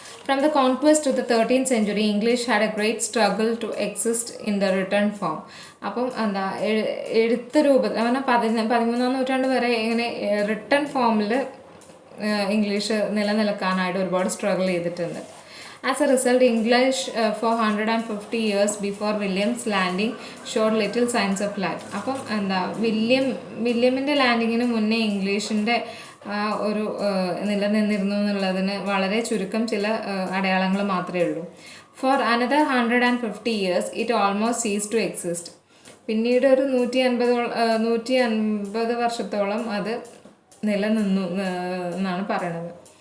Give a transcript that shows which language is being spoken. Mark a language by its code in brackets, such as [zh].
[en] From the conquest to the 13th century, English had a great struggle to exist in the written form. [ml] അപ്പം എന്താ എഴുത്ത് രൂപത്തിൽ 13ാം നൂറ്റാണ്ട് വരെ ഇങ്ങനെ റിട്ടൺ ഫോമിൽ ഇംഗ്ലീഷ് നിലനിൽക്കാനായിട്ട് ഒരുപാട് സ്ട്രഗിൾ ചെയ്തിട്ടുണ്ട്. [en] As a result, English for 150 years before William's landing showed little signs of life. [ml] അപ്പം എന്താ വില്യമിൻ്റെ ലാൻഡിങ്ങിന് മുന്നേ ഇംഗ്ലീഷിൻ്റെ ഒരു നിലനിന്നിരുന്നു എന്നുള്ളതിന് വളരെ ചുരുക്കം ചില അടയാളങ്ങൾ മാത്രമേ ഉള്ളൂ. [en] For another 150 years, it almost ceased to exist. [ml] പിന്നീട് ഒരു 150 വർഷത്തോളം അത് നിലനിന്നു എന്നാണ് പറയണത്.